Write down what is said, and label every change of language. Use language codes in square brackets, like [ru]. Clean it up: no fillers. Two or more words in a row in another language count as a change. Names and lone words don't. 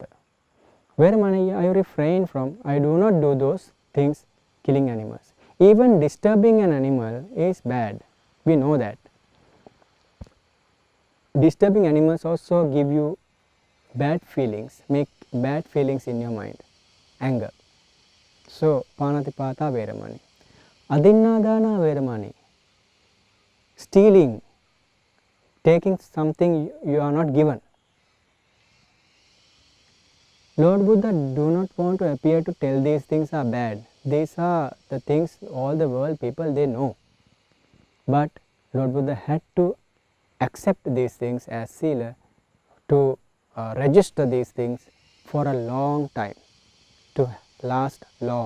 [en] Where I refrain from, I do not do those things, killing animals. Even disturbing an animal is bad. We know that. Disturbing animals also give you bad feelings, make bad feelings in your mind, anger. So, [pi] panatipata veramani. Adinnadana veramani. [en] Stealing, taking something you are not given. Lord Buddha do not want to appear to tell these things are bad. These are the things all the world people they know. But Lord Buddha had to accept these things as sila, to register these things for a long time, to last long.